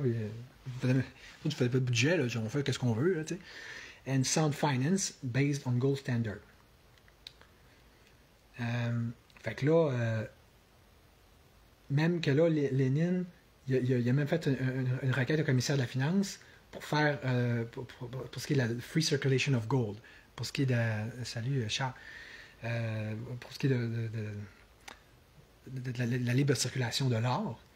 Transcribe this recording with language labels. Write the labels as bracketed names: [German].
[French] Tu faisais pas de budget, là, on fait qu'est-ce qu'on veut, là, tu sais. [English] And sound finance based on gold standard. [French] Fait que là même que là, Lénine, il a même fait une requête au commissaire de la finance pour faire pour ce qui est de la [English] free circulation of gold, [French] pour ce qui est de salut Charles, pour ce qui est de la libre circulation de l'or.